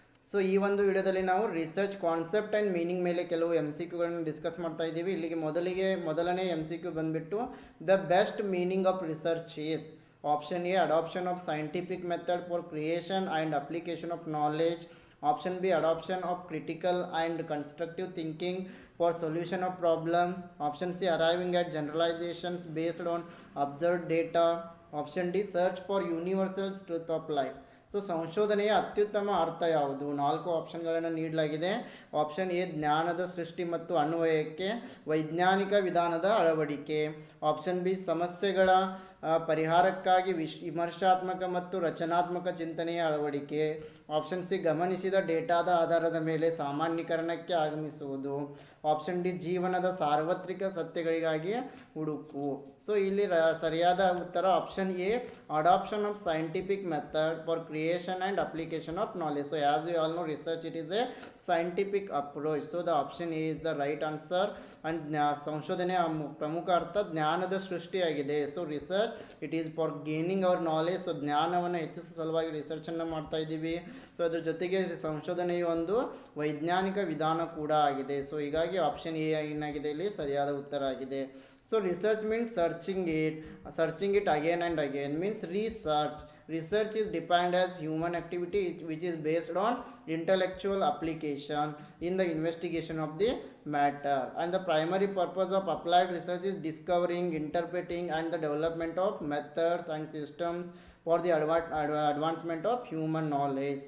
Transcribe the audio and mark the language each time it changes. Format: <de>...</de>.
<kn>So ಈ ಒಂದು ವಿಡಿಯೋದಲ್ಲಿ ನಾವು ರಿಸರ್ಚ್ ಕಾನ್ಸೆಪ್ಟ್ ಆ್ಯಂಡ್ ಮೀನಿಂಗ್ ಮೇಲೆ ಕೆಲವು MCQಗಳನ್ನು ಡಿಸ್ಕಸ್ ಮಾಡ್ತಾ ಇದ್ದೀವಿ. ಇಲ್ಲಿಗೆ ಮೊದಲನೇ MCQ ಬಂದುಬಿಟ್ಟು</kn> <en>The best meaning of research is option A adoption of scientific method for creation and application of knowledge. Option B, adoption of critical and constructive thinking for solution of problems. Option C, arriving at generalizations based on observed data. Option D, search for universal truth of life.</en> <kn>So ಸಂಶೋಧನೆಯ ಅತ್ಯುತ್ತಮ ಅರ್ಥ ಯಾವುದು? 4 ಆಪ್ಷನ್ಗಳನ್ನು ನೀಡಲಾಗಿದೆ. Option A, ಜ್ಞಾನದ ಸೃಷ್ಟಿ ಮತ್ತು ಅನ್ವಯಕ್ಕೆ ವೈಜ್ಞಾನಿಕ ವಿಧಾನದ ಅಳವಡಿಕೆ. ಆಪ್ಷನ್ ಬಿ, ಸಮಸ್ಯೆಗಳ ಪರಿಹಾರಕ್ಕಾಗಿ ವಿಮರ್ಶಾತ್ಮಕ ಮತ್ತು ರಚನಾತ್ಮಕ ಚಿಂತನೆಯ ಅಳವಡಿಕೆ. ಆಪ್ಷನ್ ಸಿ, ಗಮನಿಸಿದ ಡೇಟಾದ ಆಧಾರದ ಮೇಲೆ ಸಾಮಾನ್ಯೀಕರಣಕ್ಕೆ ಆಗಮಿಸುವುದು. ಆಪ್ಷನ್ ಡಿ, ಜೀವನದ ಸಾರ್ವತ್ರಿಕ ಸತ್ಯಗಳಿಗಾಗಿ ಹುಡುಕು.</kn> <en>so</en> <kn>ಇಲ್ಲಿ ಸರಿಯಾದ ಉತ್ತರ</kn> <en>Option A, adoption of scientific method for creation and application of knowledge. So as you all know, research it is a scientific approach. So the option A is the right answer. And</en> <kn>ಸಂಶೋಧನೆಯ ಪ್ರಮುಖ ಅರ್ಥ ಜ್ಞಾನದ ಸೃಷ್ಟಿಯಾಗಿದೆ.</kn> <en>So research it is for gaining our knowledge. So</en> <kn>ಜ್ಞಾನವನ್ನು ಹೆಚ್ಚಿಸುವ ಸಲುವಾಗಿ ರಿಸರ್ಚನ್ನು ಮಾಡ್ತಾ ಇದ್ದೀವಿ. ಸೊ ಅದ್ರ ಜೊತೆಗೆ ಸಂಶೋಧನೆಯು ಒಂದು ವೈಜ್ಞಾನಿಕ ವಿಧಾನ ಕೂಡ ಆಗಿದೆ. ಸೊ ಹೀಗಾಗಿ ಆಪ್ಷನ್ ಎ ಏನಾಗಿದೆ ಇಲ್ಲಿ ಸರಿಯಾದ ಉತ್ತರ ಆಗಿದೆ.</kn> <en>So research means searching it again and again, means research. Research is defined as human activity which is based on intellectual application in the investigation of the matter, and the primary purpose of applied research is discovering, interpreting and the development of methods and systems for the advancement of human knowledge.</en>